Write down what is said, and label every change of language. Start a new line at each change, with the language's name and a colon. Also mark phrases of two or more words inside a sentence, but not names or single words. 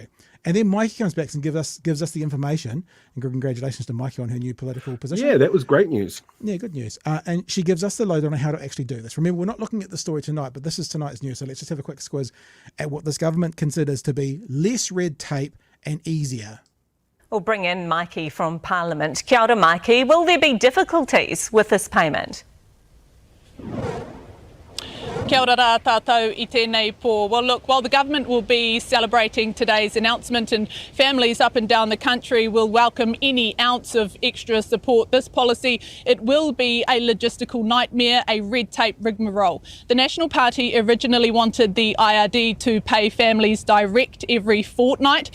English: And then Mikey comes back and gives us the information. And congratulations to Mikey on her new political position. Yeah, that was great news. Yeah, good news. And she gives us the lowdown on how to actually do this. Remember, we're not looking at the story tonight, but this is tonight's news. So let's just have a quick squiz at what this government considers to be less red tape and easier. We'll bring in Mikey from Parliament.
Māori: Kia ora, Mikey.
English: Will there be difficulties with this payment?
Māori: Kia ora rā tātou I tēnei pō.
English: Well, look, while the government will be celebrating today's announcement and families up and down the country will welcome any ounce of extra support, this policy, it will be a logistical nightmare, a red tape rigmarole. The National Party originally wanted the IRD to pay families direct every fortnight.